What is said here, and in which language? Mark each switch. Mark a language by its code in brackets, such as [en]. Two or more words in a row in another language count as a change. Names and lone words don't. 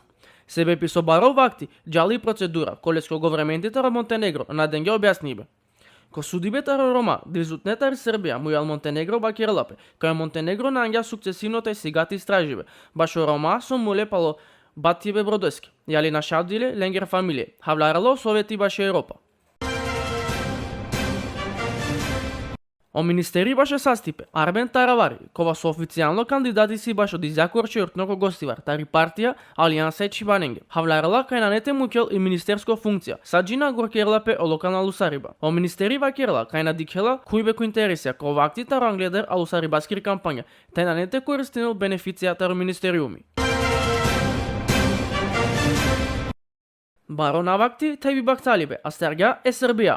[rom] Себе писо баро вакти, джали и процедура, колеско го врементите ро Монтенегро, на ден ги објаснибе. Ко судибета ро Рома, дизутнетар Србија, мујал Монтенегро бакирлапе, кај Монтенегро на ангја сукцесивно тај сигати истраживе, башо Рома со муле пало батибе бродески, јали нашавдиле ленгер фамилие, хавларало Совети баше Европа. О министери баше састипе, Арбен Таравари, кова со официјално кандидати си баш од изјакорче ортноко гостивар, тари партија, Алијанса и Чибаненге. Хавларала кај нанете мукел и министерско функција, саджина горкерлапе о локална лусариба. О министери вакерла кај на дикела кој беко интересија, кова акти таро англедер а лусарибаскир кампања, тај нанете користенел бенефиција таро министериуми. Баро навакти тај би бакталибе, а стерга е Србија.